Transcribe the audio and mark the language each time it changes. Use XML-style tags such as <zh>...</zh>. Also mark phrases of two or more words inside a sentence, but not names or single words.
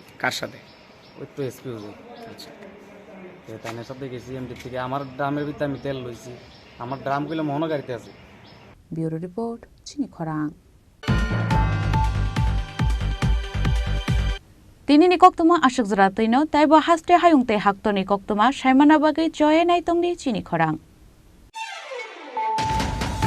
<bn>কার সাথে ওই তো এসপি হুজুর আচ্ছা তাদের সাথে গেছি এমটি থেকে আমার ড্রামের ভিতরে আমি তেল লইছি আমার ড্রামগুলো মোহনা গাড়িতে আছে</bn> <en>bureau report</en> <trp>চিনি খরাং তিনি নিকক্তমা আশক জরাতৈন তাইব হাস্তে হায়ুংতে হাক্তনি কক্তমা সাইমানা বাগৈ জয়ে নাইতংনি চিনি খরাং</trp>